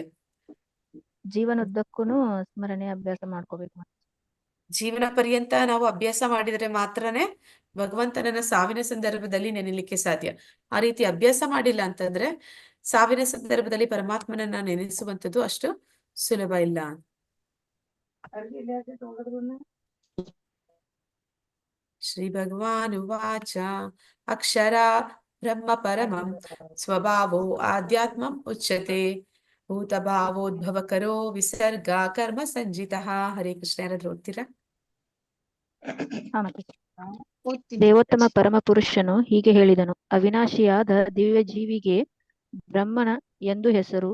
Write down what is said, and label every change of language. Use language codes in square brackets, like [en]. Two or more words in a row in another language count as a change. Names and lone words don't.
[kn] ಜೀವನದುದ್ದಕ್ಕೂ ಸ್ಮರಣೆ ಅಭ್ಯಾಸ ಮಾಡ್ಕೋಬೇಕು. ಜೀವನ ಪರ್ಯಂತ ನಾವು ಅಭ್ಯಾಸ ಮಾಡಿದರೆ ಮಾತ್ರನೇ ಭಗವಂತನನ್ನ ಸಾವಿನ ಸಂದರ್ಭದಲ್ಲಿ ನೆನೆಲಿಕ್ಕೆ ಸಾಧ್ಯ. ಆ ರೀತಿ ಅಭ್ಯಾಸ ಮಾಡಿಲ್ಲ ಅಂತಂದ್ರೆ ಸಾವಿನ ಸಂದರ್ಭದಲ್ಲಿ ಪರಮಾತ್ಮನನ್ನ ನೆನೆಸುವಂಥದ್ದು ಅಷ್ಟು ಸುಲಭ ಇಲ್ಲ. [sa] ಶ್ರೀ ಭಗವಾನ್ ಉವಾಚ ಅಕ್ಷರ ಬ್ರಹ್ಮ ಪರಮಂ ಸ್ವಭಾವೋ ಆಧ್ಯಾತ್ಮಂ ಉಚ್ಯತೆ ಭೂತಭಾವೋದ್ಭವಕರೋ ವಿಸರ್ಗ ಕರ್ಮ ಸಂಜಿತಃ. ಹರೇ ಕೃಷ್ಣ. [kn] ಯಾರಾದ್ರೂ ಓದ್ತೀರಾ? ದೇವೋತ್ತಮ ಪರಮ ಪುರುಷನು ಹೀಗೆ ಹೇಳಿದನು, ಅವಿನಾಶಿಯಾದ ದಿವ್ಯ ಜೀವಿಗೆ ಬ್ರಹ್ಮನ ಎಂದು ಹೆಸರು.